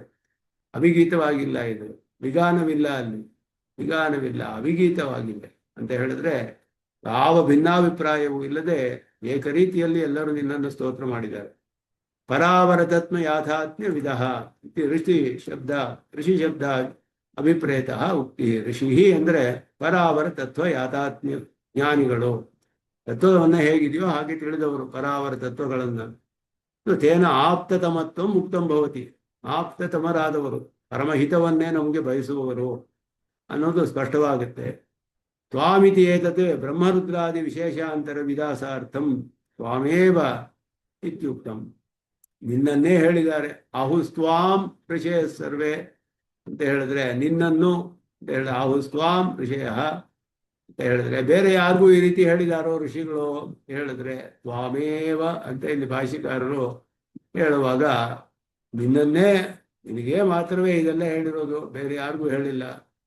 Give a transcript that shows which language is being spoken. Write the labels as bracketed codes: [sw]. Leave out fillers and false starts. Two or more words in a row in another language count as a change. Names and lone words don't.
[kn] ಅವಿಗೀತವಾಗಿಲ್ಲ, ಇದು ವಿಗಾನವಿಲ್ಲ, ಅಲ್ಲಿ ವಿಗಾನವಿಲ್ಲ, ಅವಿಗೀತವಾಗಿದೆ ಅಂತ ಹೇಳಿದ್ರೆ ಯಾವ ಭಿನ್ನಾಭಿಪ್ರಾಯವೂ ಇಲ್ಲದೆ ಏಕರೀತಿಯಲ್ಲಿ ಎಲ್ಲರೂ ನಿನ್ನನ್ನು ಸ್ತೋತ್ರ ಮಾಡಿದ್ದಾರೆ. [sa] ಪರಾವರತತ್ವ ಯಾಥಾತ್ಮ್ಯ ವಿಧ ಋಷಿ ಶಬ್ದ ಅಭಿಪ್ರೇತ ಉಕ್ತಿ. [kn] ಋಷಿ ಅಂದ್ರೆ ಪರಾವರ ತತ್ವ ಯಾಥಾತ್ಮ್ಯ ಜ್ಞಾನಿಗಳು, ತತ್ವವನ್ನು ಹೇಗಿದೆಯೋ ಹಾಗೆ ತಿಳಿದವರು ಪರಾವರ ತತ್ವಗಳನ್ನು. [sa] ತೇನ ಆಪ್ತತಮತ್ವ ಮುಕ್ತಂ ಭವತಿ, [kn] ಆಪ್ತತಮರಾದವರು, ಪರಮಹಿತವನ್ನೇ ನಮಗೆ ಬಯಸುವವರು ಅನ್ನೋದು ಸ್ಪಷ್ಟವಾಗುತ್ತೆ. [sa] ತ್ವಾಮಿತಿ ಏತತ್ ಬ್ರಹ್ಮರುದ್ರಾದಿ ವಿಶೇಷಾಂತರ ವಿದಾಸಾರ್ಥಂ ತ್ವಾಮೇವ ಇತ್ಯುಕ್ತಂ. [kn] ನಿನ್ನನ್ನೇ ಹೇಳಿದ್ದಾರೆ. [sa] ಆಹುಸ್ತ್ವಾಂ ಋಷಯ ಸರ್ವೇ [kn] ಅಂತ ಹೇಳಿದ್ರೆ ನಿನ್ನನ್ನು ಅಂತ ಹೇಳಿದ್ರೆ [sa] ಆಹುಸ್ತ್ವಾಂ ಋಷಯ [kn] ಅಂತ ಹೇಳಿದ್ರೆ ಬೇರೆ ಯಾರಿಗೂ ಈ ರೀತಿ ಹೇಳಿದಾರೋ ಋಷಿಗಳು ಹೇಳಿದ್ರೆ ತ್ವಾಮೇವ ಅಂತ ಇಲ್ಲಿ ಭಾಷಿಕಾರರು ಹೇಳುವಾಗ ನಿನ್ನನ್ನೇ, ನಿನಗೇ ಮಾತ್ರವೇ ಇದೆಲ್ಲ ಹೇಳಿರೋದು, ಬೇರೆ ಯಾರಿಗೂ ಹೇಳಿಲ್ಲ.